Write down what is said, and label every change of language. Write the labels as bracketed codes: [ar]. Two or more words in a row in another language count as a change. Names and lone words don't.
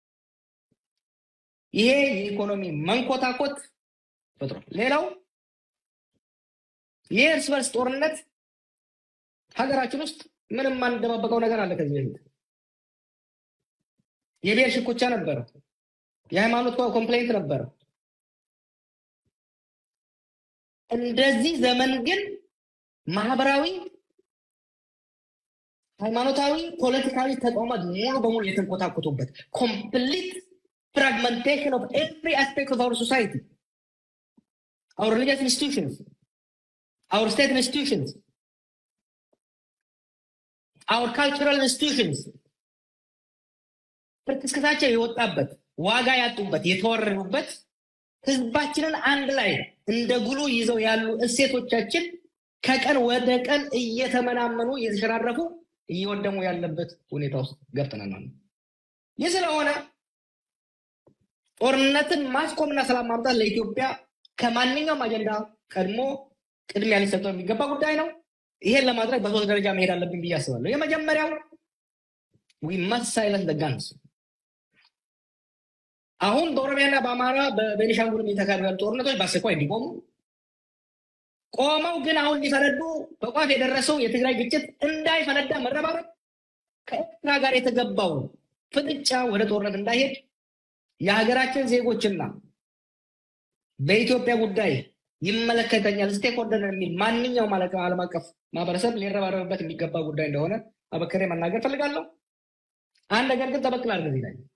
[am] ይሄ የኢኮኖሚ መንኮታኮት ፈጥሯል። ሌላው የእርስ በርስ ጦርነት ሀገራችን ውስጥ ምንም ማንደባበቀው ነገር አለ። ከዚህ በፊት የብሔር ሽኩቻ ነበር፣ የሃይማኖት ኮምፕሌንት ነበር። እንደዚህ ዘመን ግን ማህበራዊ፣ ሃይማኖታዊ፣ ፖለቲካዊ ተቋማት ሙሉ በሙሉ የተንኮታኮቱበት [en] complete fragmentation of every aspect of our society, our religious institutions, our state institutions, our cultural institutions [am] ፍርክስክሳቸው የወጣበት ዋጋ ያጡበት የተወረሩበት ህዝባችንን አንድ ላይ እንደ ጉሉ ይዘው ያሉ እሴቶቻችን ከቀን ወደ ቀን እየተመናመኑ እየተሸራረፉ እየወደሙ ያለበት ሁኔታ ውስጥ ገብተናል። ይህ ስለሆነ ጦርነትን ማስቆምና ሰላም ማምጣት ለኢትዮጵያ ከማንኛውም አጀንዳ ቀድሞ ቅድሚያ ሊሰጠው የሚገባ ጉዳይ ነው። ይሄን ለማድረግ በሶስት ደረጃ መሄድ አለብን ብዬ አስባለሁ። የመጀመሪያው [en] we must silence the guns። [am] አሁን በኦሮሚያና በአማራ በቤኒሻንጉል የተካሄዱ ጦርነቶች በአስቸኳይ እንዲቆሙ፣ ቆመው ግን አሁን ሊፈነዱ በቋፍ የደረሰው የትግራይ ግጭት እንዳይፈነዳ መረባረብ፣ ከኤርትራ ጋር የተገባው ፍጥጫ ወደ ጦርነት እንዳይሄድ የሀገራችን ዜጎችና በኢትዮጵያ ጉዳይ ይመለከተኛል ስቴክሆልደር የሚል ማንኛውም ዓለም አቀፍ ማህበረሰብ ሊረባረብበት የሚገባ ጉዳይ እንደሆነ አበክሬ መናገር ፈልጋለሁ። አንድ ነገር ግን ጠበቅ ላድርግ እዚህ ላይ